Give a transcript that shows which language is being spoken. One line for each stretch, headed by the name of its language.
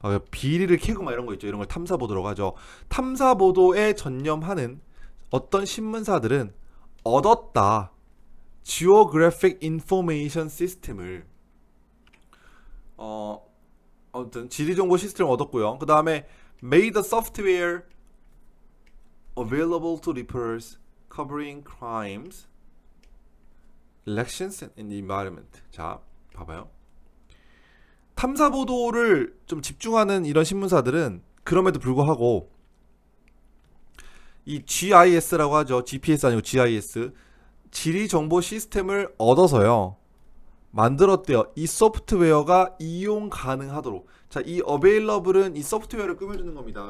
Korean: 비리를 캐고 막 이런 거 있죠. 이런 걸 탐사 보도라고 하죠. 탐사 보도에 전념하는 어떤 신문사들은 얻었다. Geographic Information System을 아무튼 지리정보 시스템을 얻었고요. 그 다음에
English: made the software available to reporters covering crimes, elections and the environment.
Korean: 자, 봐봐요. 탐사 보도를 좀 집중하는 이런 신문사들은 그럼에도 불구하고 이 GIS라고 하죠. GPS 아니고 GIS. 지리 정보 시스템을 얻어서요. 만들었대요. 이 소프트웨어가 이용 가능하도록. 자, 이 available은 이 소프트웨어를 꾸며주는 겁니다.